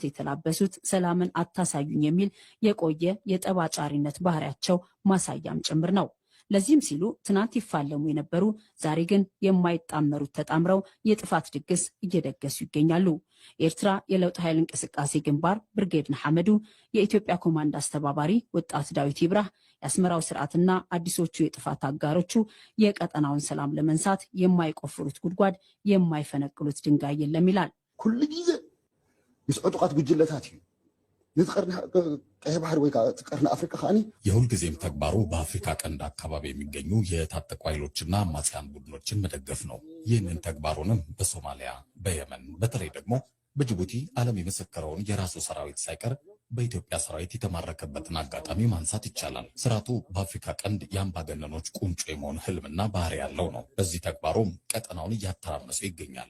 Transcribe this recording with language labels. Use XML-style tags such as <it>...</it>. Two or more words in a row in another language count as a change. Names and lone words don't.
<am>የተላበሱት ሰላምን አታሳዩኝ የሚል የቆየ የጠባጫሪነት ባህሪያቸው ማሳያም ጭምር ነው። ለዚህም ሲሉ ትናንት ይፋለሙ የነበሩ ዛሬ ግን የማይጣመሩት ተጣምረው የጥፋት ድግስ እየደገሱ ይገኛሉ። ኤርትራ የለውጥ ኃይል እንቅስቃሴ ግንባር ብርጌድ ንሓመዱ የኢትዮጵያ ኮማንድ አስተባባሪ ወጣት ዳዊት ይብራህ የአስመራው ስርዓትና አዲሶቹ የጥፋት አጋሮቹ የቀጠናውን ሰላም ለመንሳት የማይቆፍሩት ጉድጓድ የማይፈነቅሉት ድንጋይ የለም ይላል።</am> <ti>ኩሉ ጊዜ ምስ ዕጡቃት ጉጅለታት እዩ ቀይ ባህር ወይ ቀርነ አፍሪካ ካኒ</ti> <am>የሁልጊዜም ተግባሩ በአፍሪካ ቀንድ አካባቢ የሚገኙ የታጠቁ ኃይሎችና አማጽያን ቡድኖችን መደገፍ ነው። ይህንን ተግባሩንም በሶማሊያ፣ በየመን በተለይ ደግሞ በጅቡቲ ዓለም የመሰከረውን የራሱ ሰራዊት ሳይቀር በኢትዮጵያ ሰራዊት የተማረከበትን አጋጣሚ ማንሳት ይቻላል። ስርዓቱ በአፍሪካ ቀንድ የአምባገነኖች ቁንጮ የመሆን ህልምና ባህሪ ያለው ነው። በዚህ ተግባሩም ቀጠናውን እያተራመሰ ይገኛል።</am>